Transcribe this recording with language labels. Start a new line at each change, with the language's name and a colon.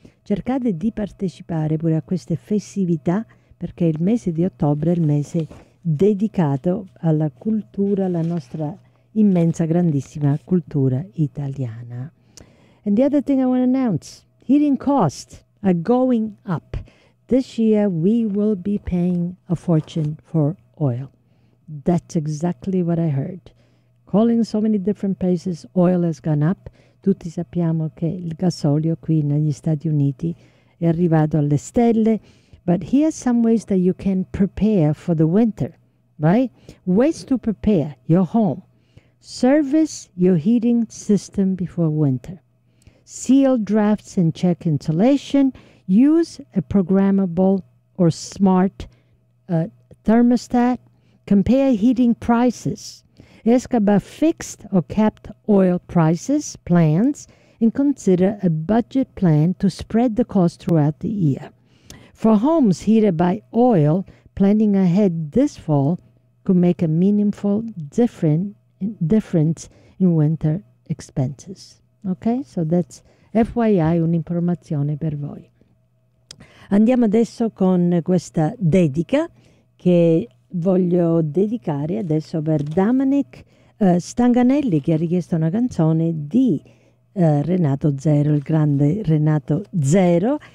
Italian: Cercate di partecipare pure a queste festività perché il mese di ottobre è il mese dedicato alla cultura, alla nostra immensa, grandissima cultura italiana.
English: And the other thing I want to announce, heating costs are going up. This year we will be paying a fortune for oil. That's exactly what I heard. Calling so many different places, oil has gone up.
Italian: Tutti sappiamo che il gasolio qui negli Stati Uniti è arrivato alle stelle.
English: But here's some ways that you can prepare for the winter, right? Ways to prepare your home. Service your heating system before winter. Seal drafts and check insulation. Use a programmable or smart thermostat. Compare heating prices. Ask about fixed or capped oil prices, plans, and consider a budget plan to spread the cost throughout the year. For homes heated by oil, planning ahead this fall could make a meaningful difference in winter expenses. Okay, so that's FYI,
Italian: un'informazione per voi. Andiamo adesso con questa dedica che voglio dedicare adesso per Dominic Stanganelli, che ha richiesto una canzone di Renato Zero, il grande Renato Zero.